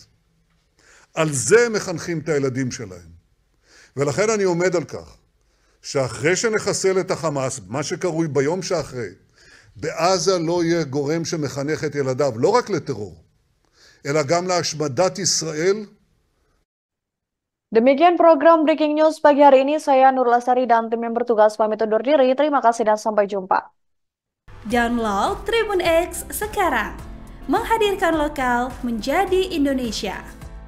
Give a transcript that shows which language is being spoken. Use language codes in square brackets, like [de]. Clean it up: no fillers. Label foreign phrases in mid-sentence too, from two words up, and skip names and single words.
[he] על זה הם מחנכים את הילדים שלהם. ולכן אני עומד על כך, שאחרי שנחסל את החמאס, מה שקרוי ביום שאחרי, בעזה לא יהיה גורם שמחנך את ילדיו, לא רק לטרור, אלא גם להשמדת ישראל. [id] Demikian program [en] Breaking News [id] pagi hari ini. Saya Nur Lasari dan tim yang bertugas pamit undur diri. Terima kasih dan sampai jumpa. Download Tribun X sekarang. Menghadirkan lokal menjadi Indonesia.